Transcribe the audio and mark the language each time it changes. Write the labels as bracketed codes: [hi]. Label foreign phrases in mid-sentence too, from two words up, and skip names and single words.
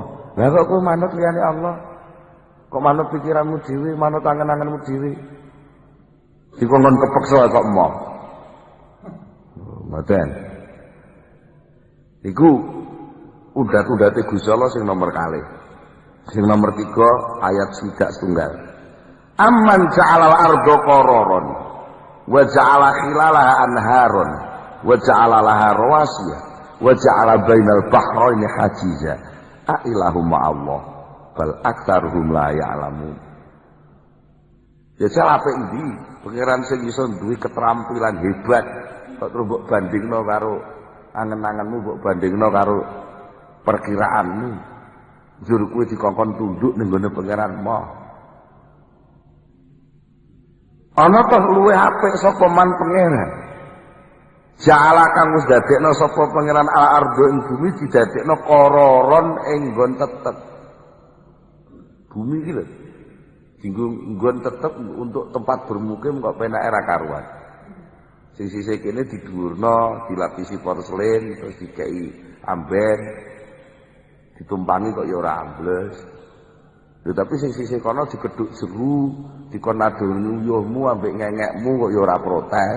[jv] Lah kok kowe manut liyane Allah? Kok manut pikiranmu dhewe, manut angen-angenmu dhewe. Dikongkon kepeksa kok emoh. Mboten. Iku udat-udate Gusti Allah sing nomor kalih. [ar] Sing nomor 3 ayat 3 أمن جعل الأرض قرارا وجعل خلالها أنهارا وجعل لها رواسي وجعل بين البحرين حاجزا أإله مع الله بل أكثرهم لا يعلمون. [jv] Ya salah apik ndi pangeran sing iso duwe keterampilan hebat kok terus mbok bandingno karo angen-angenmu, mbok bandingno karo perkiraanmu. Jur kuwi dikongkon tunduk ning gone pangeranmu. Ana toh luwih apik sapa man pangeran Ja'ala kang wis dadekno sapa pangeran al ardo ing bumi didadekno kororon ing nggon tetep. Bumi iki lho. Dinggo nggon tetep [id] untuk tempat bermukim [jv] kok penake ra karuan. Sing sisih kene didhuwurno, dilapisi porselen, terus dikei amben, ditumpangi kok ya ora ambles. Lho tapi sing sisih kono dikedhuk jeru, dikon adoni uyuhmu ambek ngengekmu kok ya ora protes.